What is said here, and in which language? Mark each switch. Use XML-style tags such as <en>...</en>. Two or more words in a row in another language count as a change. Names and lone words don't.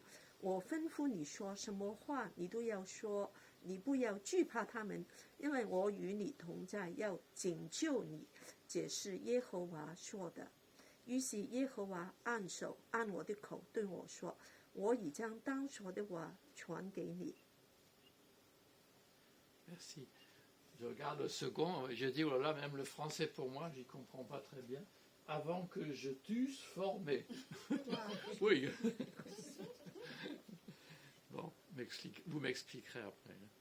<zh>我吩咐你说什么话，你都要说。你不要惧怕他们，因为我与你同在，要拯救你。这是耶和华说的。于是耶和华按手按我的口对我说，我已将当说的话传给你。</zh> <fr>Merci. Je regarde le second, je dis, oh là là, même le français pour moi, j'y comprends pas très bien. Avant que je t'eusse formé. Oui. Bon, vous m'expliquerez après.</fr>